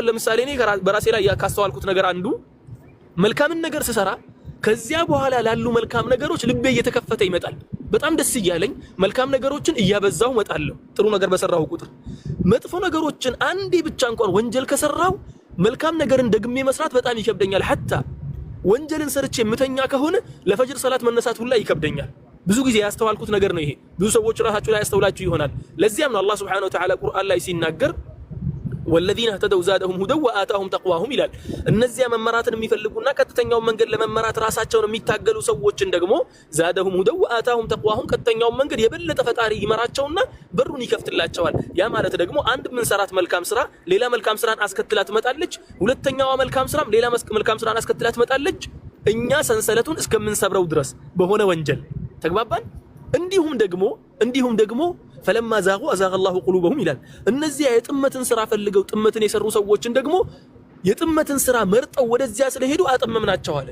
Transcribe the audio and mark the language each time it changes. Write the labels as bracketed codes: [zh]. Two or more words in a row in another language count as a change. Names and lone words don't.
[am] ለምሳሌ እኔ በራሴ ላይ ያካስተዋልኩት ነገር አንዱ መልካምን ነገር ስሰራ ከዚያ በኋላ ላሉ መልካም ነገሮች ልቤ እየተከፈተ ይመጣል። በጣም ደስ እያለኝ መልካም ነገሮችን እያበዛው መጣለሁ። ጥሩ ነገር በሰራው ቁጥር መጥፎ ነገሮችን አንዴ ብቻ እንኳን ወንጀል ከሰራው መልካም ነገርን ደግሜ መስራት በጣም ይከብደኛል። ሐታ ወንጀልን ሰርቼ ምተኛ ከሆነ ለፈጅር ሰላት መነሳት ሁላ ይከብደኛል። ብዙ ጊዜ ያስተዋልኩት ነገር ነው ይሄ። ብዙ ሰዎች ራሳቸው ላይ ያስተውላችሁ ይሆናል። ለዚያም ነው አላህ [ar] سبحانه وتعالى [am] ቁርአን ላይ ሲናገር [ar] والذين اهتدوا زادهم هدى وآتاهم تقواهم [am] ይላል። እነዚያ መመራትን የሚፈልጉና ቀጥተኛውን መንገድ ለመመራት ራሳቸውን የሚታገሉ ሰዎችን ደግሞ [ar] زادهم هدى وآتاهم تقواهم [am] ቀጥተኛውን መንገድ የበለጠ ፈጣሪ ይመራቸውና በሩን ይከፍትላቸዋል። ያ ማለት ደግሞ አንድ ምን ሰራት መልካም ስራ ሌላ መልካም ስራን አስከትላ ትመጣለች። ሁለተኛዋ መልካም ስራም ሌላ መልካም ስራን አስከትላ ትመጣለች። እኛ ሰንሰለቱን እስከምንሰብረው ድረስ በሆነ ወንጀል ተግባባን። እንዲሁም ደግሞ [ar] فلما زاغوا أزاغ الله قلوبهم [am] ይላል። እነዚያ የጥመትን ስራ ፈልገው ጥመትን የሰሩ ሰዎችን ደግሞ የጥመትን ስራ መርጠው ወደዚያ ስለሄዱ አጠመምናቸው አለ።